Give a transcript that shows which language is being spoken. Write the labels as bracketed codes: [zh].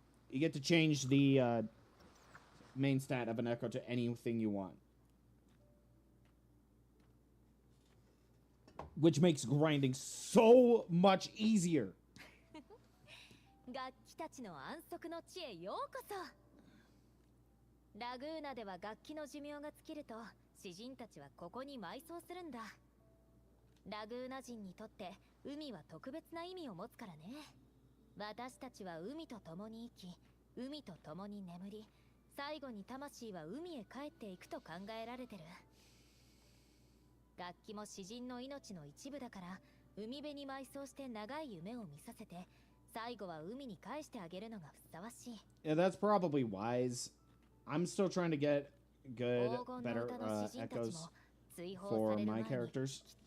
[en] You get to change the main stat of an echo to anything you want, which makes grinding so much easier. [ja] 楽器たちの安息の地へようこそ。ラグーナでは楽器の寿命が尽きると詩人たちはここに埋葬するんだ。ラグーナ人にとって海は特別な意味を持つからね。私たちは海と共に生き、海と共に眠り、最後に魂は海へ帰っていくと考えられてる。楽器も詩人の命の一部だから、海辺に埋葬して長い夢を見させて、最後は海に返してあげるのがふさわしい。 [en] Yeah, that's probably wise. I'm still trying to get good, better echoes for my characters.